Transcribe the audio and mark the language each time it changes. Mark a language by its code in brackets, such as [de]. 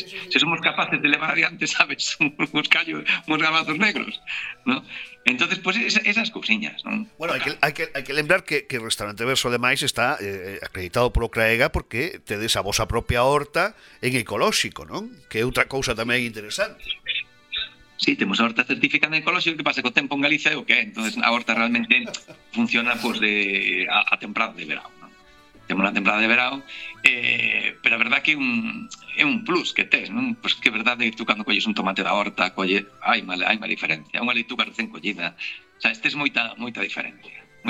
[es] Sí, sí, sí. Si somos capaces de [gl] levar adiante, [es] ¿sabes? Unos callos, unos garbanzos negros, ¿no? Entonces, pues esas cousiñas, ¿no? Bueno, hay que lembrar que el restaurante Verso de Mais está acreditado por Ocraega [gl] porque tedes a vosa propia horta en ecolóxico, [es] ¿no? [gl] Que é outra cousa tamén interesante. Sí, temos a horta certificada en ecolóxico, que pasa que o tempo en Galicia é o que é. [es] Entonces, a horta realmente funciona pues, a temporada de verano. [gl] Temos unha temporada de verao, pero a verdade que é un plus que tes, non? Pois que é verdade que tú cando colles un tomate da horta, hai má diferencia. Unha lituca recén collida, o sea, tes moita diferencia.